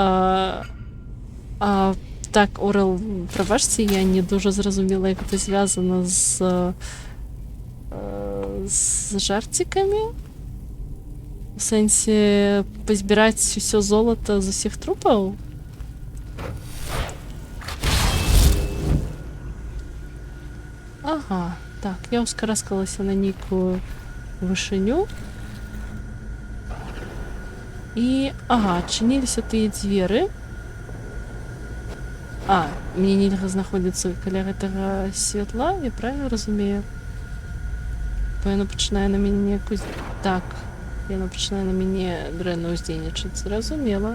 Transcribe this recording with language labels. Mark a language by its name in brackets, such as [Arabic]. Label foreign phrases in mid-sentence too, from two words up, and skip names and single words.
[Ukrainian] Так, Орел, пробачте, я не дуже зрозуміла, як це зв'язано з жартиками. В сенсі, позбирати все золото з усіх трупів? [Belarusian] Ага, так, я ускараскалася на нейкую вышыню. І, ага, адчыніліся тыя дзверы. Мне нельга знаходзіцца каля гэтага святла, я правильно разумею? Бо яно пачынае на мяне некую... Так, яно пачынае на мяне дрэнна ўздзейнічаць, зразумела.